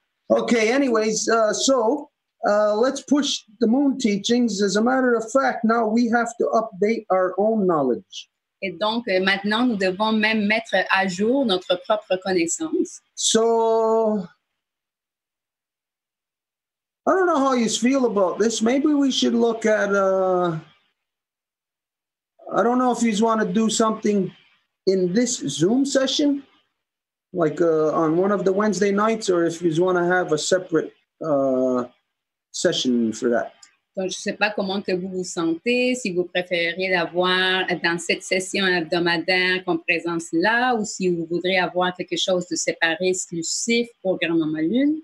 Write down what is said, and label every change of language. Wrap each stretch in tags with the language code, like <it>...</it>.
<en>Okay, anyways, so let's push the moon teachings. As a matter of fact, now we have to update our own knowledge.</en> <fr>Et donc, maintenant, nous devons même mettre à jour notre propre connaissance.</fr> <en>So, I don't know how you feel about this. Maybe we should look at, I don't know if you want to do something in this Zoom session, like on one of the Wednesday nights, or if you want to have a separate session for that.</en> <fr>Donc, je ne sais pas comment que vous vous sentez, si vous préféreriez l'avoir dans cette session hebdomadaire qu'on présente là, ou si vous voudrez avoir quelque chose de séparé, exclusif pour Grand-Maman Lune.</fr>